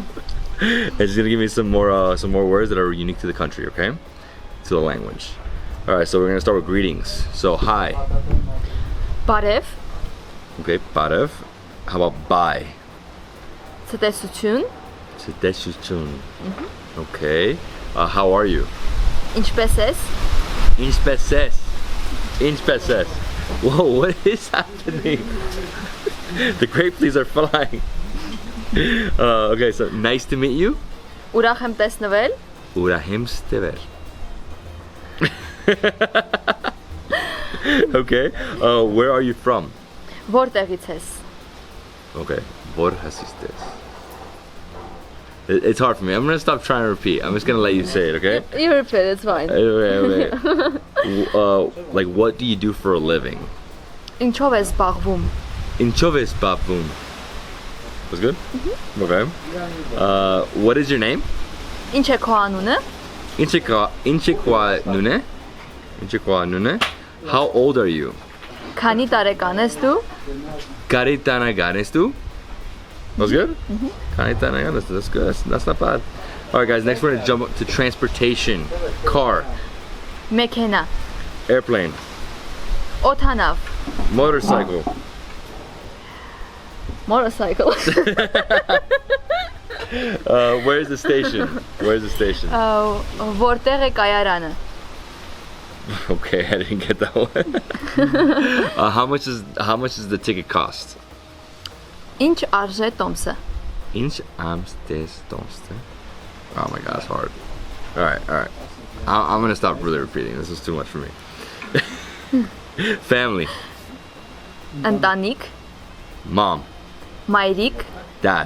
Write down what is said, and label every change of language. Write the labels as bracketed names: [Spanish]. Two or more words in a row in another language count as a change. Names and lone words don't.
[English] And she's gonna give me some more words that are unique to the country, okay? To the language. All right, so we're gonna start with greetings. So hi. [Armenian] Barev, [English] Okay, barev. How about bye? [Armenian] Ցտեսություն, Ցտեսություն. [English] Okay. How are you? [Armenian] ինչպես ես, Ինչպես ես? [English] Whoa, what is happening? The grape leaves are flying. Okay, so nice to meet you. [Armenian] ուրախ եմ տեսնվել, Ուրախ եմ ստվել. [English] Okay. Where are you from? [Armenian] որտեղից ես, Okay. Որ հասիստես. [English] It's hard for me. I'm gonna stop trying to repeat. I'm just gonna let you say it, okay? You repeat, it's fine. Okay. Like, what do you do for a living? [Armenian] Ինչով ես զբաղվում, Ինչով ես զբաղվում? [English] Was good? Okay. What is your name? [Armenian] ինչ է քո անունը, Ինչ է քո անունը? [English] How old are you? [Armenian] քանի տարեկան ես դու, Քանի տարեկան ես դու? [English] That was good? [Armenian] Քանի տարեկան ես դու, [English] that's good. That's not bad. Alright guys, next we're gonna jump up to transportation. Car, [Armenian] մեքենա, [English] airplane, [Armenian] օթանավ, [English] motorcycle. motorcycle, Where's the station? Where's the station? [Armenian] որտեղ է կայարանը, [English] Okay, I didn't get that one. How much does the ticket cost? [Armenian] ինչ արժե տոմսը, Ինչ արժե տոմսը. [English] Oh my god, it's hard. Alright. I'm gonna stop really repeating. This is too much for me. Family. [Armenian] ընտանիք, [English] Mom. [Armenian] մայրիկ, [English] Dad.